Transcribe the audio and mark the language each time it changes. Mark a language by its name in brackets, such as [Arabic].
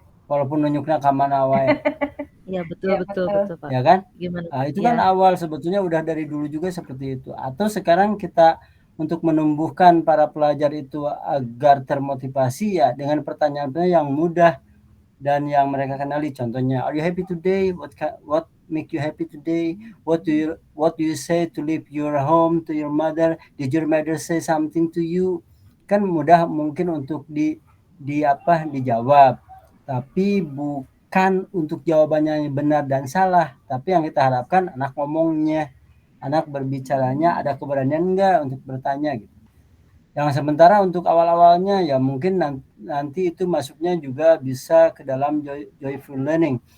[Indonesian] Walaupun nunjuknya ke mana wae. Iya betul Pak. Ya kan? Gimana? Itu kan awal sebetulnya udah dari dulu juga seperti itu. Atau sekarang kita untuk menumbuhkan para pelajar itu agar termotivasi ya dengan pertanyaan yang mudah dan yang mereka kenali. [English] Contohnya, are you happy today? What make you happy today? What do you say to leave your home to your mother? Did your mother say something to you? [Indonesian] Kan mudah mungkin untuk dijawab. Tapi bukan untuk jawabannya yang benar dan salah, tapi yang kita harapkan anak ngomongnya, anak berbicaranya ada keberanian enggak untuk bertanya gitu. Yang sementara untuk awal-awalnya ya mungkin nanti itu masuknya juga bisa ke dalam joyful learning.